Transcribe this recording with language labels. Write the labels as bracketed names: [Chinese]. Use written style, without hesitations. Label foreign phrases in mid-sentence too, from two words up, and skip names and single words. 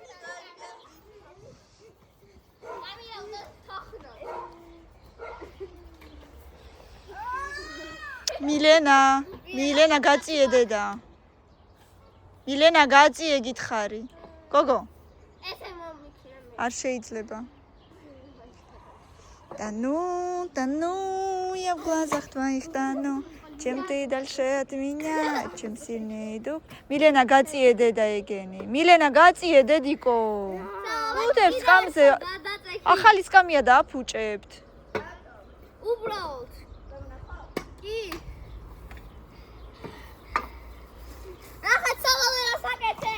[Georgian] მილენა გაწიე დედა. მილენა გაწიე გითხარი. გოგო. ესე მომიქნა. არ შეიძლება. [Russian] Да ну, я в глазах твоих тону. Чем ты дальше от меня, чем сильнее иду. [Georgian] Милена გაწიე დედა ეგენი. მილენა გაწიე დედიკო. უდებს სკამზე. ახალი სკამია და აფუჭებთ. უბრალოდ. კი. ახლა ცალავერა საკეთე.